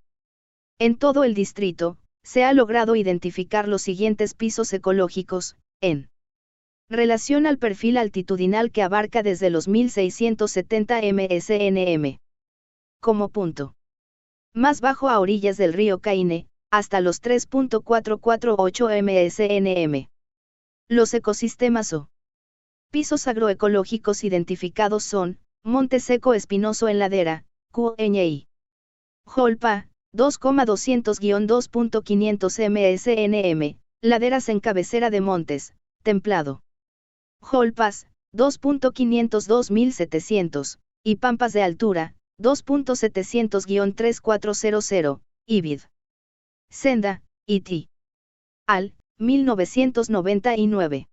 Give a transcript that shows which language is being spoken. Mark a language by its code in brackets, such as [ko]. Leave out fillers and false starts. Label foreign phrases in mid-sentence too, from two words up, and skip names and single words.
[es] En todo el distrito, se ha logrado identificar los siguientes pisos ecológicos, en relación al perfil altitudinal que abarca desde los 1670 msnm como punto más bajo a orillas del río Caine, hasta los 3.448 msnm. Los ecosistemas o pisos agroecológicos identificados son, Monte Seco Espinoso en ladera, QNI. Jolpa, 2,200-2.500 msnm, laderas en cabecera de montes, templado. Jolpas, 2.500-2.700, y pampas de altura, 2.700-3400, Ibid. Senda, Iti. Al, 1999.